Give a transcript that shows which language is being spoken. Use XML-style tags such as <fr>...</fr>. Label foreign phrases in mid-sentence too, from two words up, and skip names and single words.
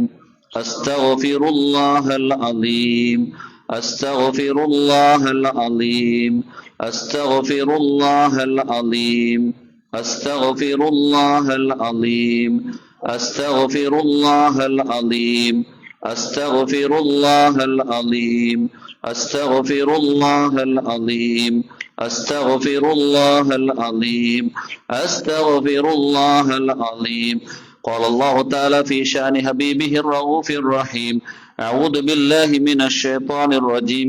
<ar>أستغفر الله العظيم. أستغفر الله العظيم. أستغفر الله العظيم. أستغفر الله العظيم. أستغفر الله العظيم. أستغفر الله العظيم. أستغفر الله العظيم. أستغفر الله العظيم. أستغفر الله العظيم. قال الله تعالى في شأن حبيبه الرؤوف الرحيم: أعوذ بالله من الشيطان الرجيم.</ar>